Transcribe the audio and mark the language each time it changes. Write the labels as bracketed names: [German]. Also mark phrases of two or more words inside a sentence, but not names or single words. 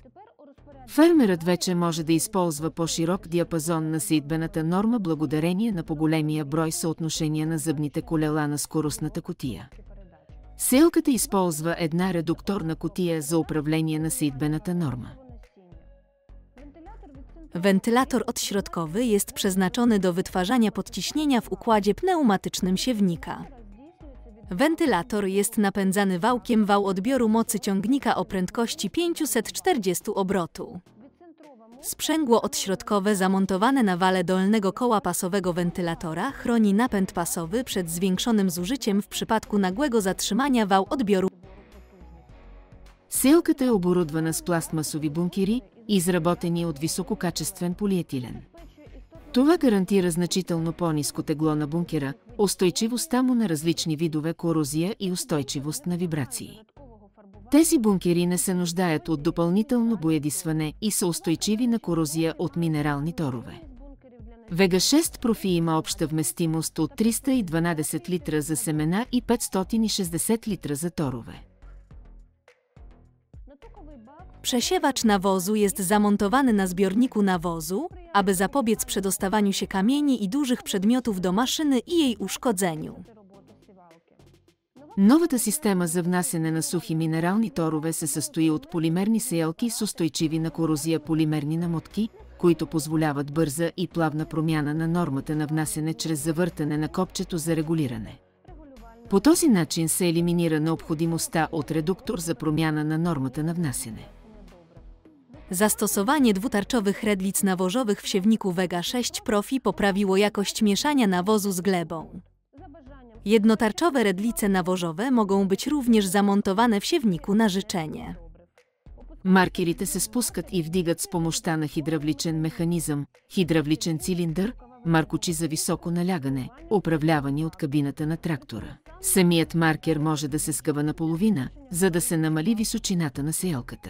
[Bulgarian] Фермерът вече може да използва по-широк диапазон на сеитбената норма благодарение на по-големия брой съотношения на зъбните колела на скоростната кутия. Сеялката използва една редукторна кутия за управление на сеитбената норма. [Polish] Wentylator odśrodkowy jest przeznaczony do wytwarzania podciśnienia w układzie pneumatycznym siewnika. Wentylator jest napędzany wałkiem wał odbioru mocy ciągnika o prędkości 540 obrotu. Sprzęgło odśrodkowe zamontowane na wale dolnego koła pasowego wentylatora chroni napęd pasowy przed zwiększonym zużyciem w przypadku nagłego zatrzymania wał odbioru. [Bulgarian] Сеялката е оборудвана с пластмасови бункери, изработени от висококачествен полиетилен. Това гарантира значително по-ниско тегло на бункера, устойчивостта му на различни видове корозия и устойчивост на вибрации. Тези бункери не се нуждаят от допълнително боядисване и са устойчиви на корозия от минерални торове. Vega 6 Profi има обща вместимост от 312 литра за семена и 560 литра за торове. [Polish] Przesiewacz nawozu jest zamontowany na zbiorniku nawozu, aby zapobiec przedostawaniu się kamieni i dużych przedmiotów do maszyny i jej uszkodzeniu. [Bulgarian] Новата система за внасяне на сухи минерални торове се състои от полимерни сеялки с устойчиви на корозия полимерни намотки, които позволяват бърза и плавна промяна на нормата на внасяне чрез завъртане на копчето за регулиране. По този начин се елиминира необходимостта от редуктор за промяна на нормата на внасяне. [Polish] Zastosowanie dwutarczowych redlic nawożowych w siewniku Vega 6 Profi poprawiło jakość mieszania nawozu z glebą. Jednotarczowe redlice nawożowe mogą być również zamontowane w siewniku na życzenie. [Bulgarian] Маркерите се спускат и вдигат с помощта на хидравличен механизъм, хидравличен цилиндър, маркучи за високо налягане, управлявани от кабината на трактора. Самият маркер може да се скъва наполовина, за да се намали височината на сеялката.